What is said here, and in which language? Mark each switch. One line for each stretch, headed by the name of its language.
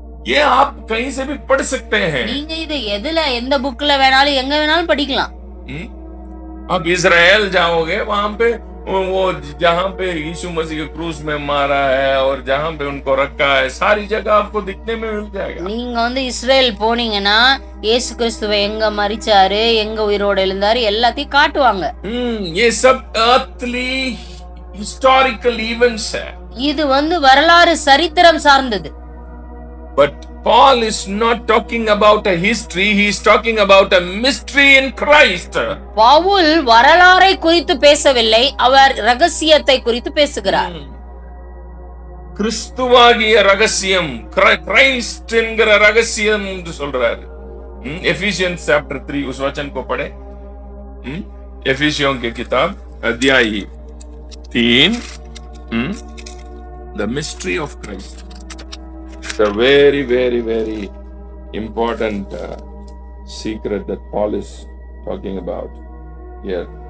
Hindi: ये आप कहीं से भी पढ़ सकते हैं.
Tamil: நீங்க இது எந்த புக்ல வேணாலும் எங்க வேணாலும் படிக்கலாம்.
Hindi: आप इजराइल जाओगे, वहां पे वो जहां पे यीशु मसीह के क्रूस में मारा है और जहां पे उनको रखा है, सारी जगह आपको दिखने में मिल जाएगा.
Tamil: நீங்க இஸ்ரேல் போனீங்கன்னா இயேசு கிறிஸ்துவை எங்க மரிச்சாரு, எங்க உயிரோடு எழுந்தாரு எல்லாத்தையும் காட்டுவாங்க.
Hindi: ये सब
English: earthly historical events
Hindi: है.
Tamil: இது வரலாறு சரித்திரம் சார்ந்தது.
English: But Paul is not talking about a history, he is talking about a mystery in Christ.
Tamil: Pavul வரலாறை குறித்து பேசவில்லை, அவர் ரகசியத்தை குறித்து பேசுகிறார். கிறிஸ்துவாகிய ரகசியம், கிரைஸ்ட் என்கிற ரகசியம் என்று சொல்றாரு.
English: Ephesians chapter 3
Hindi: उस वचन को पढ़े. एफिसियों की किताब अध्याय 3,
English: the mystery of Christ. It's a very, very, very important secret that Paul is talking about here.